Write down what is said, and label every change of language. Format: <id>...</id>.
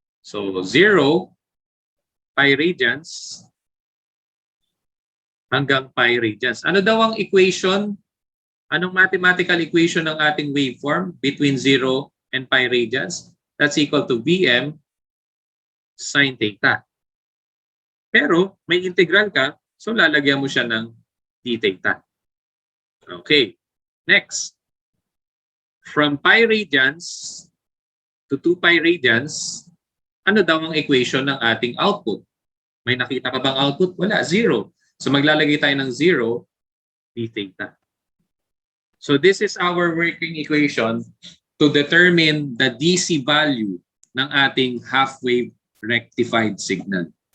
<tl>So 0 pi radians hanggang pi radians. Ano daw ang equation? Anong mathematical equation ng ating waveform between 0 and pi radians?</tl> <en>That's equal to Vm sine theta.</en> <tl>Pero may integral ka, so lalagyan mo siya ng d theta. Okay. Next. From pi radians to 2 pi radians, ano daw ang equation ng ating output? May nakita ka bang output? Wala, 0. So maglalagay tayo ng 0, d theta.</tl> <en>So this is our working equation to determine the DC value ng ating half-wave rectified signal.</en>